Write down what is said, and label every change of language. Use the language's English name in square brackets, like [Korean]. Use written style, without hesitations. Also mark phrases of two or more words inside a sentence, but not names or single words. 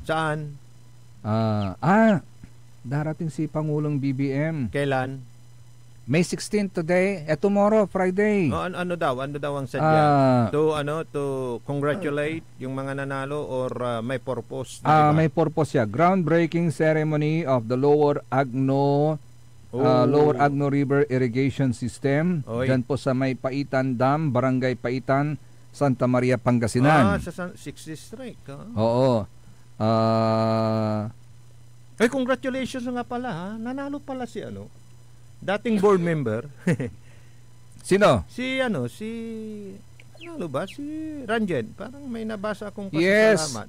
[Filipino] Saan? Darating si Pangulong BBM. Kailan? [English] May 16 today. Tomorrow, Friday. [Filipino] Ano daw ang sadya? [English] To congratulate [Filipino] yung mga nanalo or may purpose? May purpose siya. [English] Groundbreaking ceremony of the Lower Agno River Irrigation System. [Filipino] Diyan po sa may Paitan Dam, Barangay Paitan, Santa Maria, Pangasinan. Sa 6th District. Oo. Congratulations nga pala ha. Nanalo pala si dating board member. Sino? Si Ranjen. Parang may nabasa akong Yes.